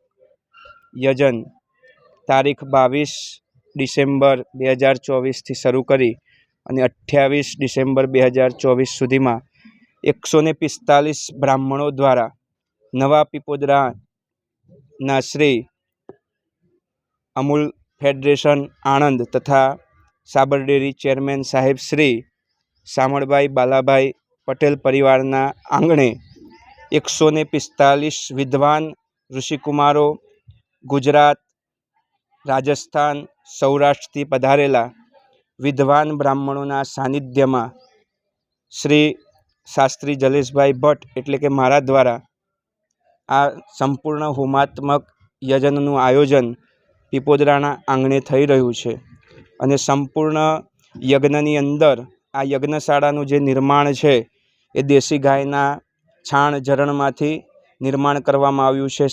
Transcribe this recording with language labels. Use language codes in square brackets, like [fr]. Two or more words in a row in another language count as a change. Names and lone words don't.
[gu] યજન તારીખ 22 ડિસેમ્બર 2024 થી શરૂ કરી અને 28 ડિસેમ્બર 2024 સુધીમાં 145 બ્રાહ્મણો દ્વારા નવા પીપોદરાના શ્રી અમૂલ ફેડરેશન આણંદ તથા સાબર ડેરી ચેરમેન સાહેબ શ્રી શામળભાઈ બાલાભાઈ પટેલ પરિવારના આંગણે 145 વિદ્વાન ઋષિકુમારો ગુજરાત રાજસ્થાન સૌરાષ્ટ્રથી પધારેલા વિદ્વાન બ્રાહ્મણો સાનિધ્ય મેં શ્રી શાસ્ત્રી જલેશભાઈ ભટ્ટ એટલે કે મારા દ્વારા આ સંપૂર્ણ હોમાત્મક યજનનું આયોજન પીપોદરાના આંગણે થઈ રહ્યું છે અને સંપૂર્ણ યજ્ઞની અંદર આ યજ્ઞશાળાનું જે નિર્માણ છે એ દેશી ગાયના છાણ ઝરણમાંથી નિર્માણ કરવામાં આવ્યું છે।